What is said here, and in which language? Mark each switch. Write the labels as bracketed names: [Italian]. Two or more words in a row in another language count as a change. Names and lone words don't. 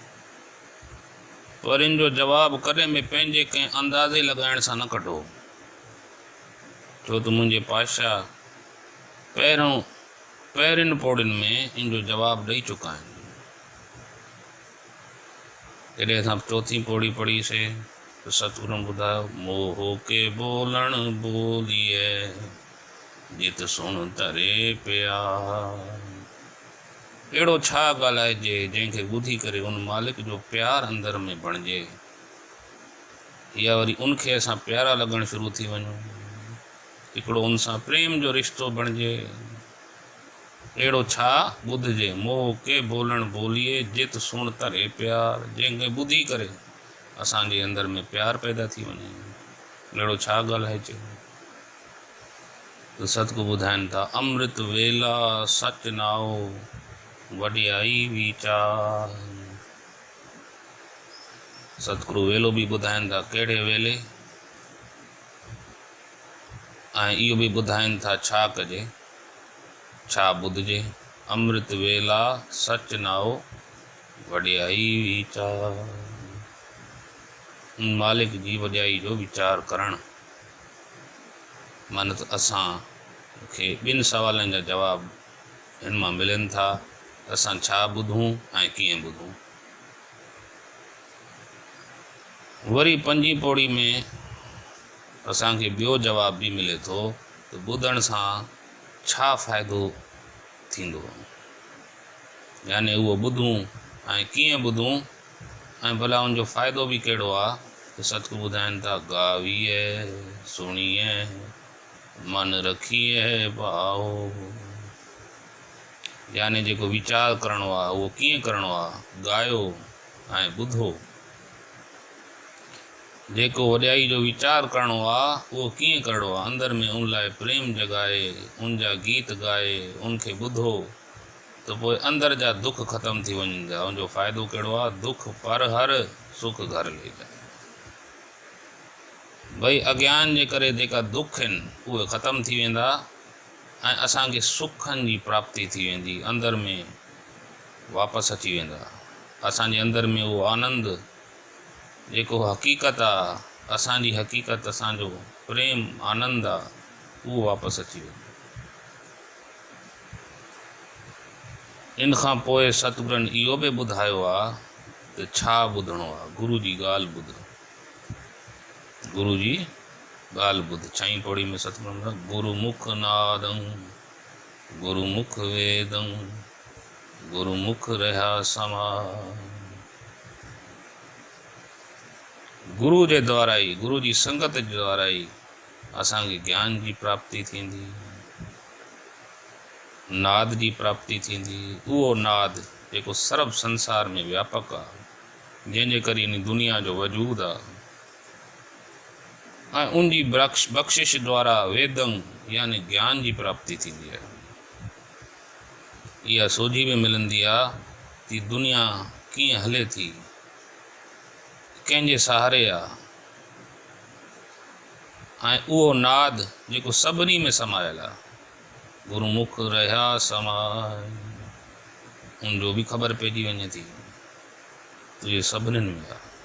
[Sindhi] पर इन जो जवाब कॾहिं बि पंहिंजे कंहिं अंदाज़े लॻाइण सां न कढो, छो त मुंहिंजे पातशाह पहिरियुनि पौड़ियुनि में इन जो जवाब ॾेई चुका आहिनि। जॾहिं असां 4थी पौड़ी पढ़ीसीं तो सतगुरु ॿुधायो, [Punjabi] ਮੋਹ ਕੇ ਬੋਲਣ ਬੋਲੀਏ ਜਿਤ ਸੁਨ ਤਰੇ ਪਿਆਰ। [Sindhi] अहिड़ो छा ॻाल्हाइजे जंहिंखे ॿुधी करे उन मालिक जो प्यार अंदर में बणिजे, या वरी उनखे असां प्यारा लॻण शुरू थी वञूं, हिकिड़ो उन सां प्रेम जो रिश्तो बणिजे। अहिड़ो छा ॿुधिजे, [Punjabi] ਮੋਹ ਕੇ ਬੋਲਣ ਬੋਲੀਏ ਜਿਤ ਸੁਣ ਤਰੇ ਪਿਆਰ, [Sindhi] जंहिंखे ॿुधी करे असांजे अंदर में प्यार पैदा थी वञे। अहिड़ो छा ॻाल्हाइजे, तो सतगुरु ॿुधाइनि था, [Punjabi] ਅੰਮ੍ਰਿਤ ਵੇਲਾ ਸਚ ਨਾਓ ਵਡਿਆਈ ਵੀਚਾਰ। [Sindhi] सतगुरु वेलो भी ॿुधाइनि था कहिड़े वेले, ऐं इहो भी ॿुधाइनि था छा कजे, छा ॿुधिजे। [Punjabi] ਅੰਮ੍ਰਿਤ ਵੇਲਾ ਸਚ ਨਾਓ ਵਡਿਆਈ ਵੀਚਾਰ, [Sindhi] मालिक जी वॾियाई जो वीचार करणु। मन त असां खे 2 सवालनि जा जवाब हिन मां मिलनि था, असां छा ॿुधूं ऐं कीअं ॿुधूं। वरी 5 पौड़ी में असांखे ॿियो जवाब भी मिले थो त ॿुधण सां छा फ़ाइदो थींदो, यानी उहो ॿुधूं ऐं कीअं ॿुधूं ऐं भला उनजो फ़ाइदो भी कहिड़ो आहे। त सतगुरु ॿुधाइनि था, [Punjabi] ਗਾਵੀਏ ਸੁਣੀਏ ਮਨ ਰਖੀਏ ਭਾਓ, [Sindhi] यानी जेको वीचार करणो आहे उहो कीअं करणो आहे, ॻायो ऐं ॿुधो। जेको वॾियाई जो वीचार करणो आहे उहो कीअं करणो आहे, अंदर में उन लाइ प्रेम जगाए, उन जा गीत ॻाए, उनखे ॿुधो तो पोइ अंदर जा दुख ख़त्म थी वञनि। उनजो फ़ाइदो कहिड़ो आहे, [Punjabi] ਦੁਖ ਪਰ ਹਰ ਸੁਖ ਘਰ ਲੈ ਜਾਏ। [Sindhi] भई अज्ञान जे करे जेका दुख आहिनि उहे ख़तमु थी वेंदा ऐं असांखे सुखनि जी प्राप्ति थी वेंदी, अंदरि में वापसि अची वेंदा। असांजे अंदरि में उहो आनंद जेको हक़ीक़त आहे, असांजी हक़ीक़त, असांजो प्रेम आनंद आहे, उहो वापसि अची वेंदो। इन खां पोइ सतगुरनि इहो बि ॿुधायो आहे त छा ॿुधणो आहे। गुरू जी ॻाल्हि ॿुध, गुरू जी ॻाल्हि ॿुध। 6वीं पौड़ी में सतगुरु [Punjabi] ਗੁਰਮੁਖ ਨਾਦੰ ਗੁਰਮੁਖ ਵੇਦੰ ਗੁਰਮੁਖ ਰਹਾ ਸਮਾਇ। [Sindhi] गुरू जे द्वारा ई, गुरू जी संगत जे द्वारा ई असांखे ज्ञान जी प्राप्ति थींदी, नाद जी प्राप्ति थींदी। उहो नाद जेको सर्व संसार में व्यापक आहे, जंहिंजे करे इन दुनिया जो वजूद आहे, ऐं उनजी बख़्शिश द्वारा वेदं यानी ज्ञान जी प्राप्ति थींदी आहे। इहा सोझी में मिलंदी आहे कि दुनिया कीअं हले थी, कंहिंजे सहारे आहे, ऐं उहो नाद जेको सभिनी में समायल आहे, [Punjabi] ਗੁਰਮੁਖ ਰਹਾ ਸਮਾਇ, [Sindhi] उनजो बि ख़बर पइजी वञे थी त इहे सभिनीनि में आहे।